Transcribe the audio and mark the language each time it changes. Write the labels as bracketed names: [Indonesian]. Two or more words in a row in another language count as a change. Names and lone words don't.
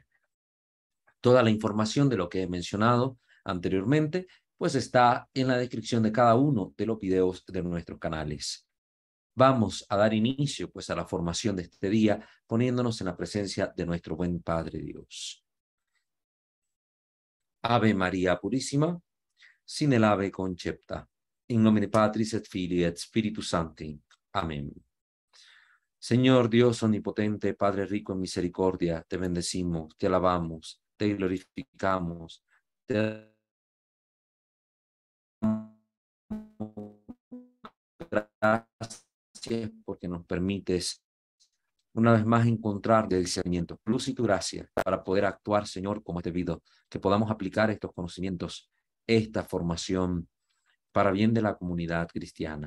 [Spanish] Toda la información de lo que he mencionado anteriormente pues está en la descripción de cada uno de los videos de nuestros canales. Vamos a dar inicio pues a la formación de este día poniéndonos en la presencia de nuestro buen Padre Dios. Ave María Purísima, sin el ave concepta. [Latin] In nomine Patris et Filii et Spiritus Sancti. [Spanish] Amén. Señor Dios omnipotente, Padre rico en misericordia, te bendecimos, te alabamos, te glorificamos, te gracias porque nos permites una vez más encontrar de discernimiento, luz y tu gracia para poder actuar, Señor, como es debido, que podamos aplicar estos conocimientos, esta formación para bien de la comunidad cristiana.